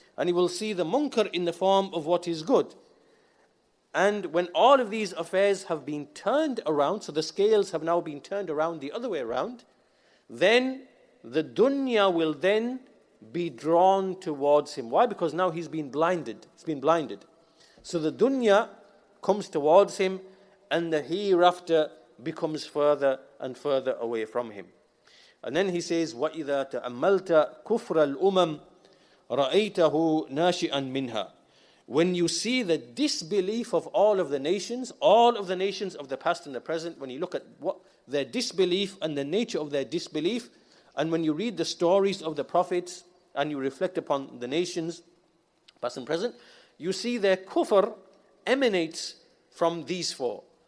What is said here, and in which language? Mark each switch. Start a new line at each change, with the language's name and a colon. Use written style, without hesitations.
English: And he will see the munkar in the form of what is good. And when all of these affairs have been turned around, so the scales have now been turned around the other way around, then the dunya will then be drawn towards him. Why? Because now he's been blinded. He's been blinded. So the dunya comes towards him, and the hereafter becomes further and further away from him. And then he says,
Arabic: وَإِذَا تَأَمَّلْتَ كُفْرَ الْأُمَمِ رَأَيْتَهُ نَاشِئًا مِنْهَا.
English: When you see the disbelief of all of the nations of the past and the present, when you look at what their disbelief and the nature of their disbelief, and when you read the stories of the prophets and you reflect upon the nations, past and present, you see their kufr emanates from these 4.